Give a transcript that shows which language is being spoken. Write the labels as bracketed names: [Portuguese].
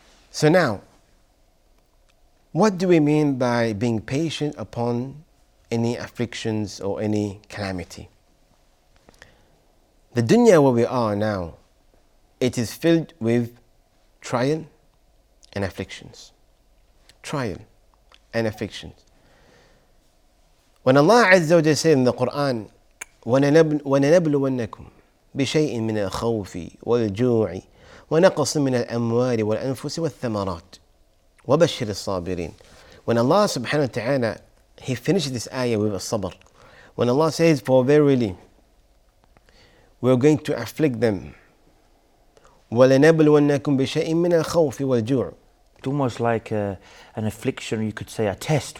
[English] So now, what do we mean by being patient upon any afflictions or any calamity? The dunya where we are now, it is filled with trial and afflictions. Trial and afflictions. When Allah Azza wa Jalla said in the Quran, [Arabic] ولنبلونكم بشيء من الخوف والجوع ونقص من الأموال والأنفس والثمرات وبشر الصابرين. [English] When Allah subhanahu wa ta'ala, He finished this ayah with a sabr. When Allah says, for verily, we're going to afflict them. [Arabic] وَلَنَبْلُوَنَّكُمْ بِشَيْءٍ مِّنَ الْخَوْفِ وَالْجُوعِ. [English] It's almost like an affliction, you could say, a test.